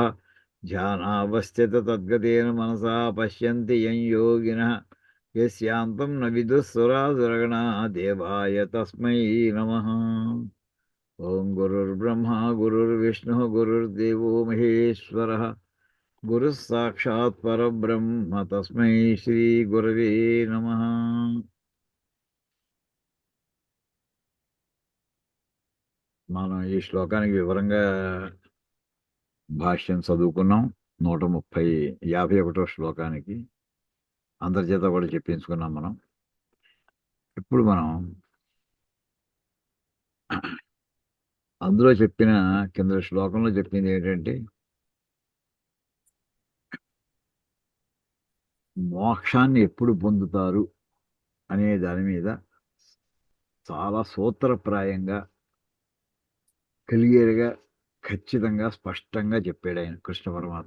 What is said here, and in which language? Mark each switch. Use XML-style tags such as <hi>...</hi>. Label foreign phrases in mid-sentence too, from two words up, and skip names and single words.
<sa>ध्यानावस्थिततद्गतेन मनसा पश्यन्ति यं योगिनः यस्यान्तं न विदुः सुरासुरगणा देवाय तस्मै नमः. ॐ गुरुर्ब्रह्मा गुरुर्विष्णुः गुरुर्देवो महेश्वरः गुरुः साक्षात् परब्रह्म तस्मै श्री गुरवे नमः.</sa> <te>మనం ఈ శ్లోకానికి వివరంగా భాష్యం చదువుకున్నాం. 51వ శ్లోకానికి అంతర్జత కూడా చెప్పించుకున్నాం మనం. ఇప్పుడు మనం అందులో చెప్పిన కింద శ్లోకంలో చెప్పింది ఏంటంటే మోక్షాన్ని ఎప్పుడు పొందుతారు అనే దాని మీద చాలా సూత్రప్రాయంగా క్లియర్గా ఖచ్చితంగా స్పష్టంగా చెప్పాడు ఆయన కృష్ణ పరమాత్మ.</te>